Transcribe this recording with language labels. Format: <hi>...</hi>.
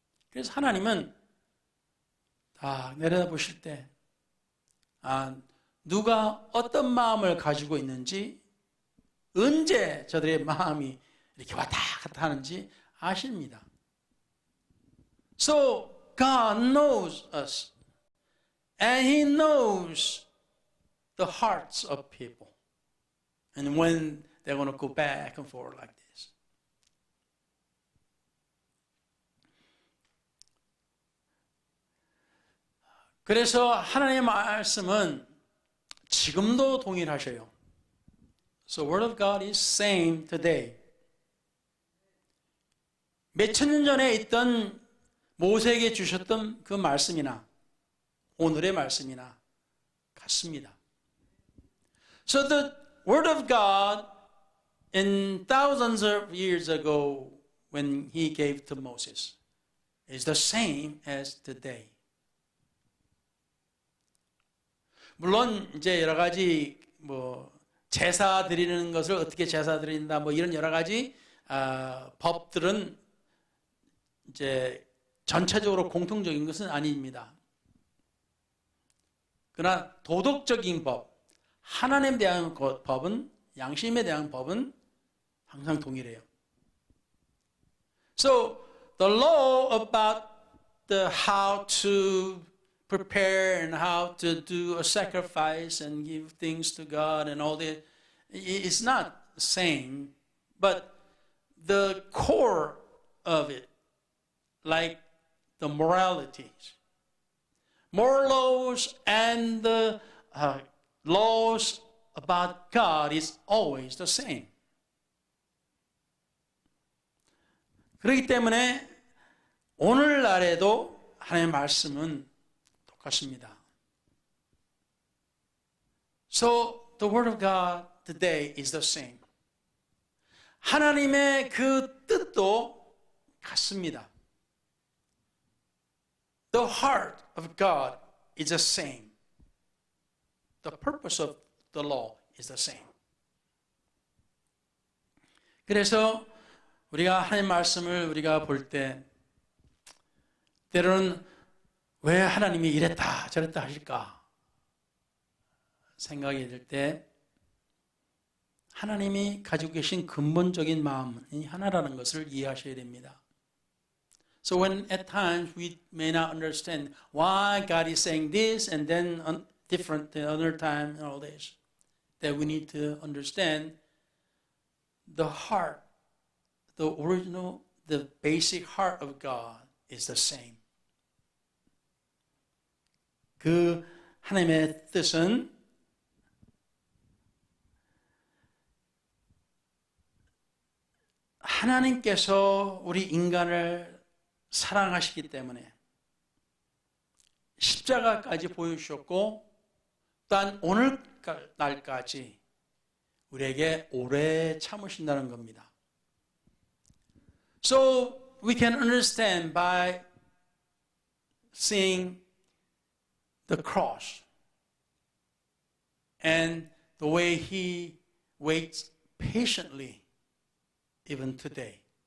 <ko>그래서 하나님은 다 내려다보실 때 누가 어떤 마음을 가지고 있는지, 언제 저들의 마음이 이렇게 왔다 갔다 하는지 아십니다.</ko> <en>So God knows us, and He knows the hearts of people, and when they're going to go back and forth like this.</en> <ko>그래서 하나님의 말씀은 지금도 동일하셔요.</ko> <en>So the word of God is same today.</en> <ko>몇천 년 전에 있던 모세에게 주셨던 그 말씀이나 오늘의 말씀이나 같습니다.</ko> <en>So the word of God in thousands of years ago when He gave to Moses is the same as today.</en> <ko>물론 이제 여러 가지 제사 드리는 것을 어떻게 제사 드린다 이런 여러 가지 법들은 이제 전체적으로 공통적인 것은 아닙니다. 그러나 도덕적인 법, 하나님에 대한 법은, 양심에 대한 법은 항상 동일해요.</ko> <en>So the law about the how to prepare and how to do a sacrifice and give things to God and all that, it's not the same, but the core of it, like the moralities, moral laws and the laws about God is always the same.</en> <ko>그렇기 때문에 오늘날에도 하나님의 말씀은 똑같습니다.</ko> <en>So the word of God today is the same.</en> <ko>하나님의 그 뜻도 같습니다.</ko> <en>The heart of God is the same. The purpose of the law is the same.</en> <ko>그래서 우리가 하나님 말씀을 우리가 볼 때 때로는 왜 하나님이 이랬다 저랬다 하실까 생각이 들 때 하나님이 가지고 계신 근본적인 마음이 하나라는 것을 이해하셔야 됩니다.</ko> <en>So when at times we may not understand why God is saying this and then different the other time and all this, that we need to understand the heart, the original, the basic heart of God is the same.</en> <ko>그 하나님의 뜻은 하나님께서 우리 인간을 사랑하시기 때문에 십자가까지 보여주셨고 또한 오늘날까지 우리에게 오래 참으신다는 겁니다.</ko> <en>So we can understand by seeing the cross and the way He waits patiently even today.</en>